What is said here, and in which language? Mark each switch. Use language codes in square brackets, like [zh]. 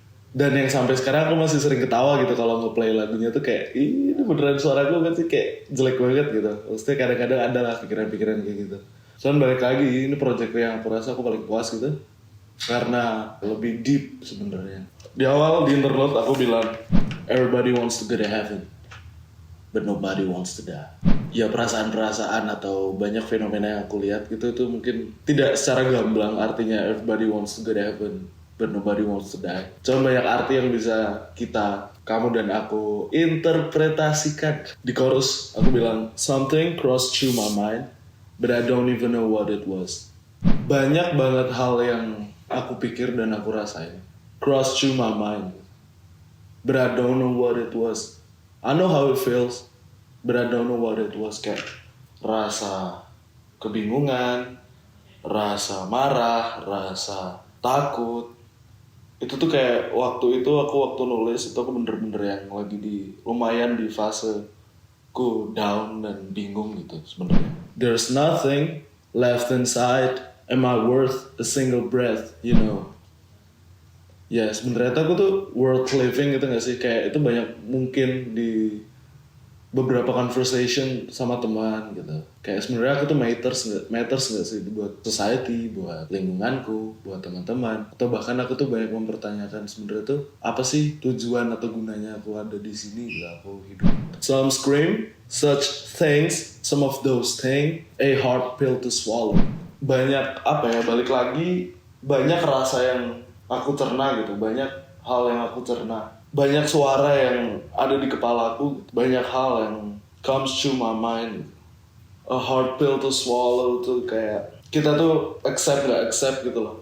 [id] Dan yang sampai sekarang aku masih sering ketawa gitu kalau nge-play lagunya tuh kayak, ini beneran suaraku kan sih kayak jelek banget gitu. Maksudnya kadang-kadang ada lah pikiran-pikiran kayak gitu. Soalnya balik lagi, ini project yang aku rasa aku paling puas gitu, karena lebih deep sebenarnya. Di awal di interlude aku bilang, [en] everybody wants to go to heaven, but nobody wants to die. [id] Ya, perasaan-perasaan atau banyak fenomena yang aku lihat gitu itu mungkin tidak secara gamblang artinya [en] everybody wants to go to heaven, but nobody wants to die. [id] Cuma banyak arti yang bisa kamu dan aku interpretasikan. Di chorus aku bilang, [en] something crossed through my mind, but I don't even know what it was. [id] Banyak banget hal yang aku pikir dan aku rasain [en] crossed through my mind, but I don't know what it was. I know how it feels, but I don't know what it was. [id] Kayak rasa kebingungan, rasa marah, rasa takut. Itu tuh kayak waktu nulis itu aku bener-bener yang lagi lumayan di fase ku down dan bingung gitu sebenarnya. [en] There's nothing left inside. Am I worth a single breath, you know? [id] Ya, sebenarnya aku tuh [en] worth living [id] gitu gak sih? Kayak itu banyak mungkin di beberapa conversation sama teman gitu. Kayak sebenarnya aku tuh matters gak sih buat society, buat lingkunganku, buat teman-teman, atau bahkan aku tuh banyak mempertanyakan sebenarnya tuh apa sih tujuan atau gunanya aku ada di sini gitu, aku hidup. [en] Some scream such things, some of those things, a hard pill to swallow. [id] Banyak balik lagi, banyak rasa yang aku cerna gitu, banyak hal yang aku cerna, banyak suara yang ada di kepalaku, banyak hal yang [en] comes to my mind. A hard pill to swallow [id] tuh kayak kita tuh accept gitu loh.